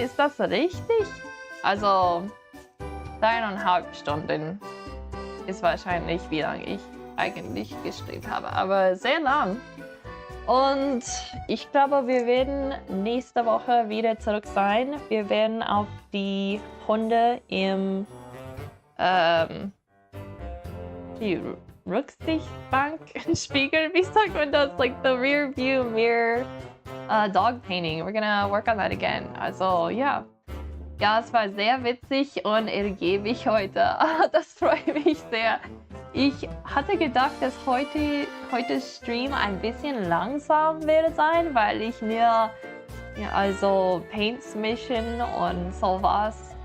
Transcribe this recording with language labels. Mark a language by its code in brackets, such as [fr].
[de] Ist das richtig? Also 3,5 Stunden ist wahrscheinlich, wie lange ich eigentlich gestreamt habe. Aber sehr lang. Und ich glaube, wir werden nächste Woche wieder zurück sein. Wir werden auf die Hunde im die Rücksichtbank Spiegel, wie sagt man das? [en] Like the rear view mirror dog painting. We're gonna work on that again. [de] Also ja. Ja, es war sehr witzig und ergiebig heute. Das freut mich sehr. Ich hatte gedacht, dass heute Stream ein bisschen langsam werde sein, weil ich nur also Paints mischen und sowas.